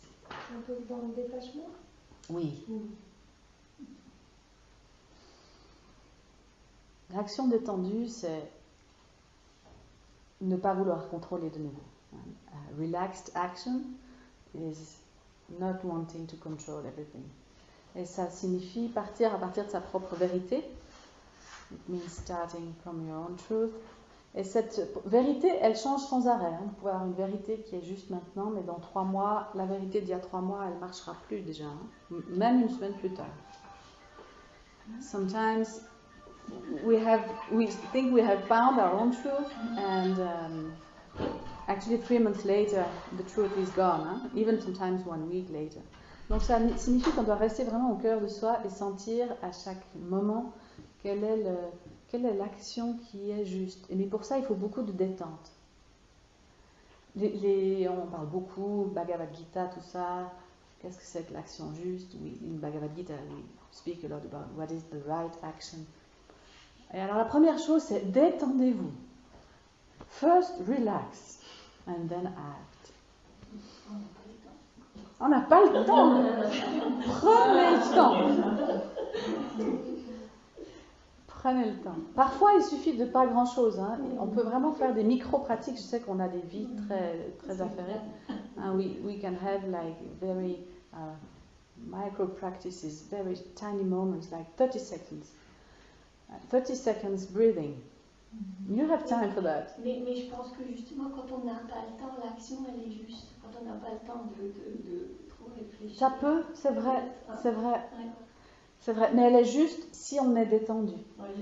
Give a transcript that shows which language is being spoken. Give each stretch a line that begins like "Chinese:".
French: Un peu dans le détachement. Oui. L'action détendue, c'est ne pas vouloir contrôler de nouveau.
English: Relaxed action is not wanting to control everything.
French: Et ça signifie partir à partir de sa propre vérité.
English: It means starting from your own truth
French: Et cette vérité, elle change sans arrêt. Vous pouvez avoir une vérité qui est juste maintenant, mais dans 3 mois, la vérité d'il y a 3 mois, elle ne marchera plus déjà, même une semaine plus tard.
English: Sometimes we think we have found our own truth, and actually 3 months later, the truth is gone, even sometimes 1 week later.
French: Donc ça signifie qu'on doit rester vraiment au cœur de soi et sentir à chaque moment quelle est l'action qui est juste. Mais pour ça, il faut beaucoup de détente. On parle beaucoup, Bhagavad Gita, tout ça. Qu'est-ce que c'est que l'action juste?
English: In Bhagavad Gita, we speak a lot about what is the right action.
French: Et alors la première chose, c'est détendez-vous.
English: First, relax, and then act.
French: On n'a pas le temps. Prenez le temps. Prenez le temps. Parfois, il suffit de pas grand-chose. On peut vraiment faire des micro-pratiques. Je sais qu'on a des vies très, très affairées.
English: We can have like very micro-practices, very tiny moments, like 30 seconds. 30 seconds breathing. You have time for that.
French: Mais je pense que justement, quand on n'a pas le temps, l'action, elle est juste. Quand on n'a pas le temps de trop réfléchir. Ça peut, c'est vrai, c'est vrai. C'est vrai, mais elle est juste si on est détendu. Oui.